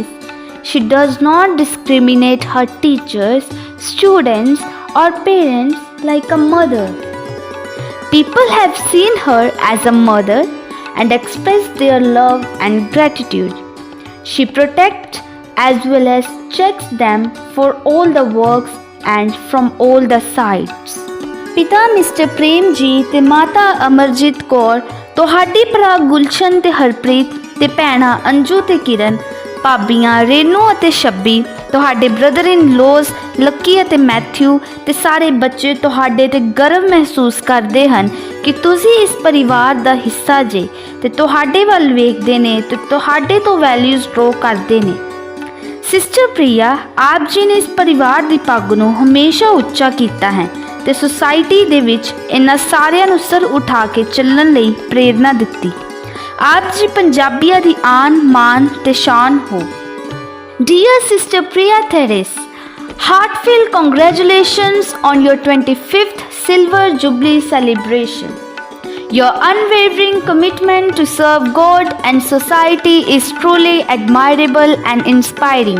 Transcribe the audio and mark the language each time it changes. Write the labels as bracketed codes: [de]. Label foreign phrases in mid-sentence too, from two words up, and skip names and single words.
[en] She does not discriminate her teachers, students or parents like a mother. People have seen her as a mother and express their love and gratitude. She protects as well as checks them for all the works and from all the sides. [pa] ਪਿਤਾ ਮਿਸਟਰ ਪ੍ਰੇਮ ਜੀ ਤੇ ਮਾਤਾ ਅਮਰਜੀਤ ਕੌਰ ਤੁਹਾਡੀ ਭਰਾ ਗੁਲਸ਼ਨ ਤੇ ਹਰਪ੍ਰੀਤ ਤੇ ਭੈਣਾਂ ਅੰਜੂ ਤੇ ਕਿਰਨ ਭਾਬੀਆਂ ਰੇਨੂ ਅਤੇ ਸ਼ੱਬੀ ਤੁਹਾਡੇ [en] brother in laws [pa] ਲੱਕੀ ਅਤੇ ਮੈਥਿਊ ਤੇ ਸਾਰੇ ਬੱਚੇ ਤੁਹਾਡੇ ਤੇ ਗਰਵ ਮਹਿਸੂਸ ਕਰਦੇ ਹਨ ਕਿ ਤੁਸੀਂ ਇਸ ਪਰਿਵਾਰ ਦਾ ਹਿੱਸਾ ਜੇ ਤੇ ਤੁਹਾਡੇ ਵੱਲ ਵੇਖਦੇ ਨੇ ਤੇ ਤੁਹਾਡੇ ਤੋਂ [en] values draw [pa] ਕਰਦੇ ਨੇ। ਸਿਸਟਰ ਪ੍ਰਿਆ ਆਪ ਜੀ ਨੇ ਇਸ ਪਰਿਵਾਰ ਦੀ ਪੱਗ ਨੂੰ ਹਮੇਸ਼ਾ ਉੱਚਾ ਕੀਤਾ ਹੈ ਤੇ ਸੁਸਾਇਟੀ ਦੇ ਵਿੱਚ ਇਹਨਾਂ ਸਾਰਿਆਂ ਨੂੰ ਸਰ ਉਠਾ ਕੇ ਚੱਲਣ ਲਈ ਪ੍ਰੇਰਨਾ ਦਿੱਤੀ। ਆਪ ਜੀ ਪੰਜਾਬੀਆਂ ਦੀ ਆਨ ਮਾਨ ਤੇ ਸ਼ਾਨ ਹੋ। [en] Dear Sister Priya Theres, heartfelt congratulations on your 25th Silver Jubilee celebration. Your unwavering commitment to serve God and society is truly admirable and inspiring.